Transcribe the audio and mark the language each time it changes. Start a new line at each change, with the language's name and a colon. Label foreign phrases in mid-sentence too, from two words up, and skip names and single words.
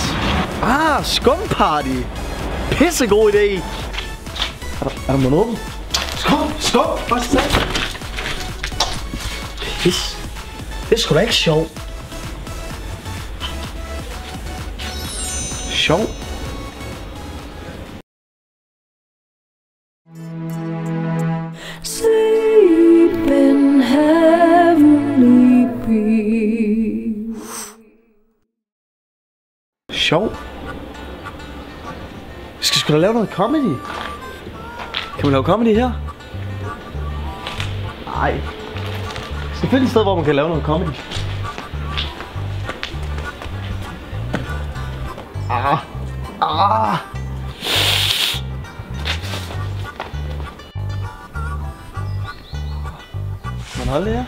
Danish: Skumparty. Pissegod idé. Er der noget åben? Skum! Hvad skal jeg? Pis. Det er sgu da ikke sjovt. Sjov?
English: Sleep in heavenly peace.
Danish: Sjov? Vi skal sgu da lave noget comedy. Kan man lave comedy her? Nej. Vi skal finde et sted, hvor man kan lave noget comedy. Man holde det her.